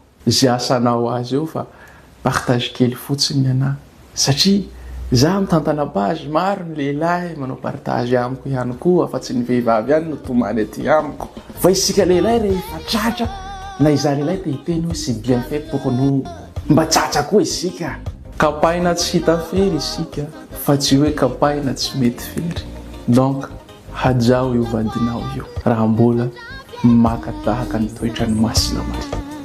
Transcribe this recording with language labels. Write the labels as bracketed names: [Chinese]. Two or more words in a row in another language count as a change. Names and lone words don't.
[Malagasy] Zay asanao azy eo fa partage kely fotsiny ana. Satria za mitantana page maro ny lehilahy manao partage amiko ihany koa fa tsy ny vehivavy ihany no tomany aty amiko. Fa isika lehilahy rehefa tratra na izany lehilahy te hiteny hoe [French] c'est bien fait pour nous. [Malagasy] Mba tratra koa isika. Kapaina tsy hita fery isika fa tsy hoe kapaina tsy mety fery. Donc hajao io vadinao io raha mbola makatahaka ny toetrany masina Maria.